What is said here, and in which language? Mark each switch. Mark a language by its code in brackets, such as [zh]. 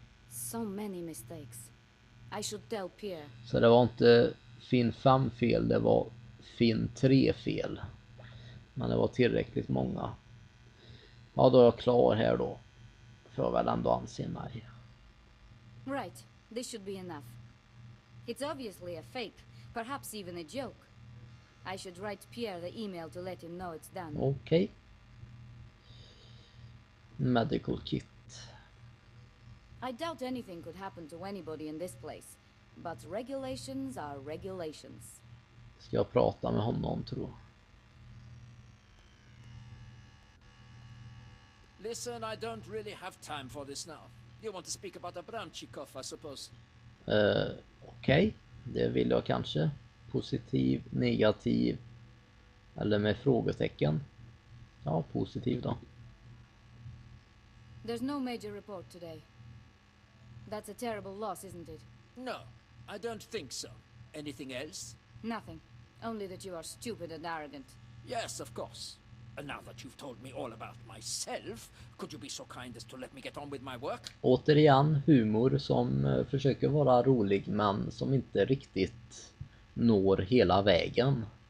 [en] So many mistakes. I should tell Pierre. [sv] Så det var inte fin 5 fel, det var fin 3 fel. Men det var tillräckligt många. Ja, då är jag klar här då. Får jag väl ändå anse mig. [en] Right, this should be enough. It's obviously a fake, perhaps even a joke. I should write Pierre the email to let him know it's done. [sv] Okej. [en] Medical kit. I doubt anything could happen to anybody in this place, but regulations are regulations. [sv] Ska jag prata med honom, tror jag. [en] Listen, I don't really have time for this now. You want to speak about Abramchikov, I suppose? [sv] Okej. Det vill jag kanske. Positiv, negativ eller med frågetecken. Ja, positiv då. [en] There's no major report today. That's a terrible loss, isn't it? No, I don't think so. Anything else? Nothing. Only that you are stupid and arrogant. Yes, of course. And now that you've told me all about myself, could you be so kind as to let me get on with my work? [sv] Återigen humor som försöker vara rolig men som inte riktigt når hela vägen.